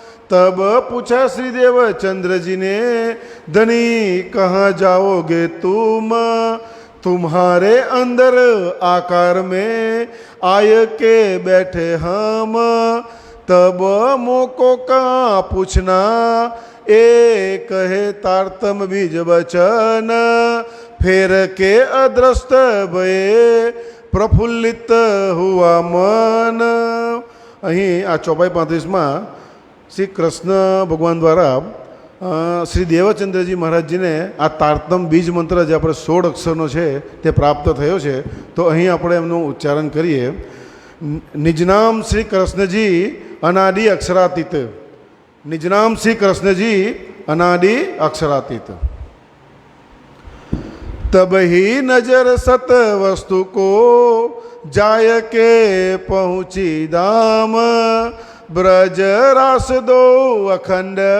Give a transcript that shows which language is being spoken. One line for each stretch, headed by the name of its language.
Hindi: तब पूछा श्री देवचंद्र जी ने, धनी कहाँ जाओगे तुम, तुम्हारे अंदर आकार में आय के बैठे हम, तब मोको कहाँ पूछना, ए कहे तारतम बीज वचन, फिर के अदृष्ट भये प्रफुल्लित हुआ मन।
Gujarati: અહીં આ 435માં શ્રી કૃષ્ણ ભગવાન દ્વારા શ્રી દેવચંદ્રજી મહારાજજીને આ તારતમ બીજ મંત્ર જે આપણે 16 અક્ષરનો છે તે પ્રાપ્ત થયો છે, તો અહીં આપણે એમનું ઉચ્ચારણ કરીએ।
Hindi: નિજનામ શ્રી કૃષ્ણજી અનાદિ અક્ષરાતીત, निजनाम श्री कृष्ण जी अनादि अक्षरातीत। तब ही नजर सत वस्तु को जाय के पहुँची धाम, ब्रज रास दो अखंड